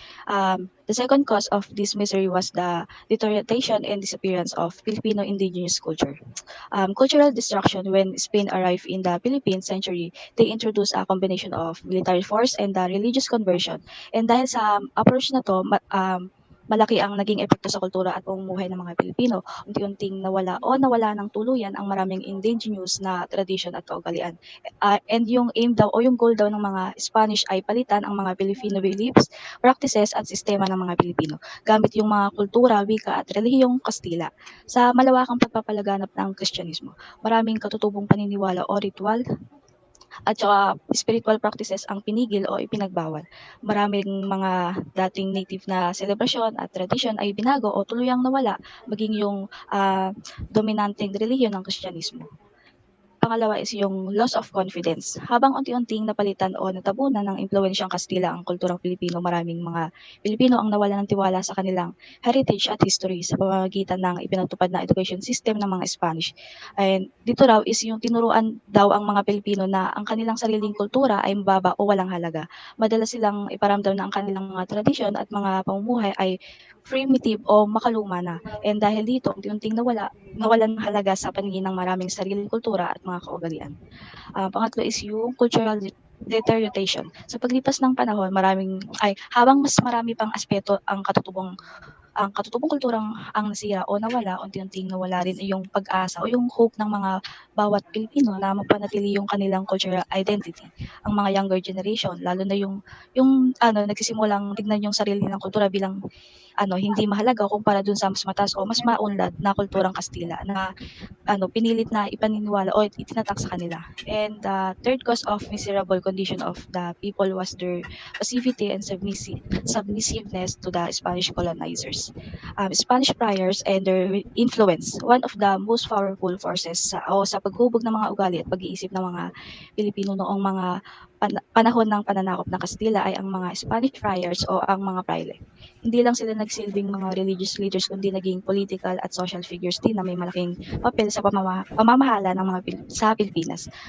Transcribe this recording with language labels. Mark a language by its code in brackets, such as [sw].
[en] The second cause of this misery was the deterioration and disappearance of Filipino indigenous culture. Cultural destruction. When Spain arrived in the Philippines century, they introduced a combination of military force and religious conversion. [tl] And dahil sa approach na to, malaki ang naging epekto sa kultura at pamumuhay ng mga Pilipino. Unti-unting nawala ng tuluyan ang maraming indigenous na tradition at kaugalian. And yung aim daw o yung goal daw ng mga Spanish ay palitan ang mga Filipino beliefs, practices at sistema ng mga Pilipino gamit yung mga kultura, wika at relihiyong Kastila. Sa malawakang pagpapalaganap ng Kristyanismo, maraming katutubong paniniwala o ritual at saka spiritual practices ang pinigil o ipinagbawal. Maraming mga dating native na selebrasyon at tradisyon ay binago o tuluyang nawala, maging yung dominanteng relihiyon ng Kristyanismo. Pangalawa is yung loss of confidence. Habang unti-unting napalitan o natabunan ng impluwensyang Kastila ang kulturang Pilipino, maraming mga Pilipino ang nawalan ng tiwala sa kanilang heritage at history sa pamamagitan ng ipinatupad na education system ng mga Spanish. And dito raw is yung tinuruan daw ang mga Pilipino na ang kanilang sariling kultura ay mababa o walang halaga. Madalas silang iparamdam na ang kanilang mga tradisyon at mga pamumuhay ay primitive o makaluma na. And dahil dito, unti-unting nawalan ng halaga sa paningin ng maraming sariling kultura at mga kaugalian. Pangatlo is yung cultural deterioration. Sa paglipas ng panahon, habang mas marami pang aspeto ang katutubong kulturang ang nasira o nawala, unti-unting nawala rin yung pag-asa o yung hope ng mga bawat Pilipino na mapanatili yung kanilang cultural identity. Ang mga younger generation, lalo na yung nagsisimulang tignan yung sarili ng kultura bilang hindi mahalaga kumpara dun sa mas mataas o mas maunlad na kulturang Kastila na pinilit na ipaniniwala o itinatak sa kanila. [en] And the third cause of miserable condition of the people was their passivity and submissiveness to the Spanish colonizers. Spanish priors and their influence, one of the most powerful forces [tl] sa paghubog ng mga ugali at pag-iisip ng mga Pilipino noong mga panahon ng pananakop ng Kastila ay ang mga Spanish friars o ang mga praile. Hindi lang sila nagsilbing mga [en] religious leaders [tl] kundi naging political at social figures din na may malaking papel sa pamamahala ng mga sa Pilipinas.